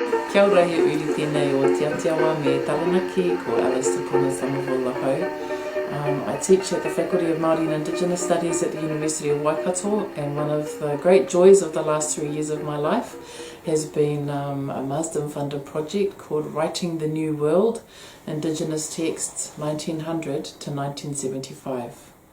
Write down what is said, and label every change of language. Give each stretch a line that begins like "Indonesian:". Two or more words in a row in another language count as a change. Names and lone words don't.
Māori: Kia ora he uri tēnei o Te Aotearoa me Taranaki, ko Alice Te Punga Somerville lahau.
English: I teach at the Faculty of Māori and Indigenous Studies at the University of Waikato, and one of the great joys of the last 3 years of my life has been a Marsden funded project called Writing the New World, Indigenous Texts 1900 to 1975.